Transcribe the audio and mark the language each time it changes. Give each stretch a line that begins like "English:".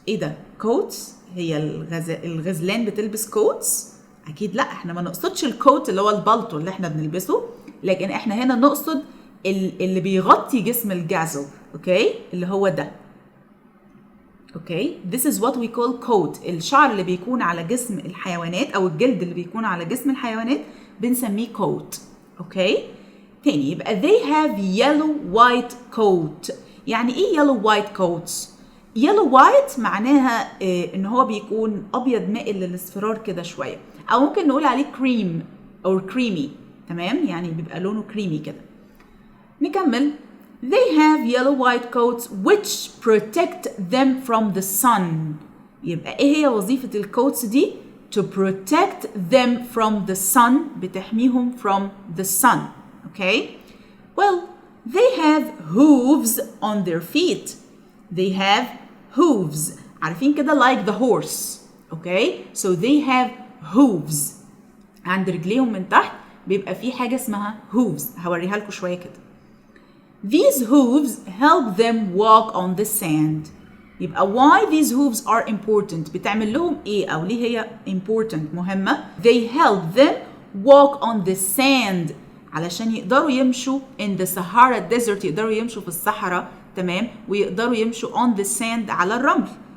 Arabic: ايه ده؟ coats؟ هي الغزلان بتلبس coats؟ اكيد لا، احنا ما نقصدش الكوت اللي هو البلطو اللي احنا بنلبسه، لكن احنا هنا نقصد اللي بيغطي جسم الجازل. اوكي، اللي هو ده.
English: Okay, this is what we call coat.
Arabic: الشعر اللي بيكون على جسم الحيوانات او الجلد اللي بيكون على جسم الحيوانات بنسميه coat. اوكي، تاني يبقى they have yellow white coat. يعني ايه yellow white coats؟ yellow white معناها ان هو بيكون ابيض مائل للاصفرار كده شويه، او ممكن نقول عليه cream او creamy. تمام، يعني بيبقى لونه creamy كده. نكمل.
English: They have yellow white coats which protect them from the sun.
Arabic: يبقى ايه هي وظيفة الكوتس دي؟
English: To protect them from the sun.
Arabic: بتحميهم
English: from the sun. Okay? Well, they have hooves on their feet. They have hooves.
Arabic: عارفين كده
English: like the horse. Okay? So they have hooves.
Arabic: عند رجليهم من تحت بيبقى فيه حاجة اسمها hooves. هوريها لكم شوية كده.
English: These hooves help them walk on the sand. يبقى why these hooves are important.
Arabic: بتعمل لهم ايه او ليه هي important مهمة.
English: They help them walk on the sand.
Arabic: علشان يقدروا يمشوا
English: in the Sahara desert.
Arabic: يقدروا يمشوا في الصحراء. تمام. ويقدروا يمشوا
English: on the sand
Arabic: على الرمل.